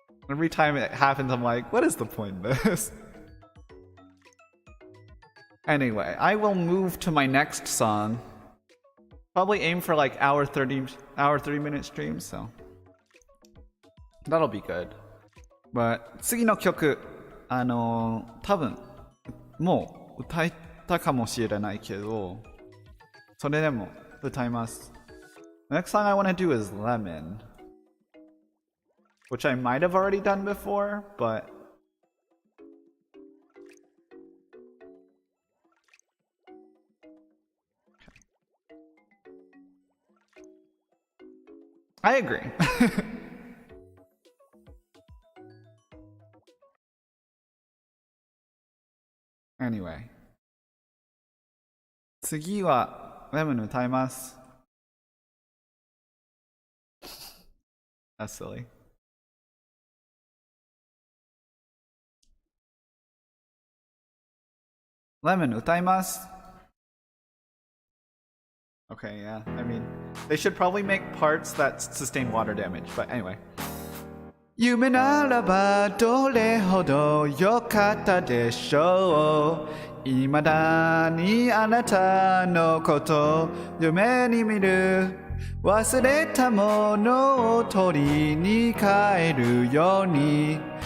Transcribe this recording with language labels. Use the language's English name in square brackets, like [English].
[English] Every time it happens, I'm like, what is the point of this? Anyway, I will move to my next song. Probably aim for like hour 30 minute stream, so that'll be good. But [Japanese] 次の曲、多分もう歌ったかもしれないけど、それでも歌います。 [English] The next song I want to do is Lemon, which I might have already done before, but I agree. Anyway. [Japanese] 次はレモン歌います。 [English] That's silly. [Japanese] Lemon 歌います。 [English] Okay, yeah. I mean, they should probably make parts that sustain water damage, but anyway. [Japanese] 夢ならばどれほど良かったでしょう。未だにあなたのこと夢に見る。忘れたものを取りに帰るように。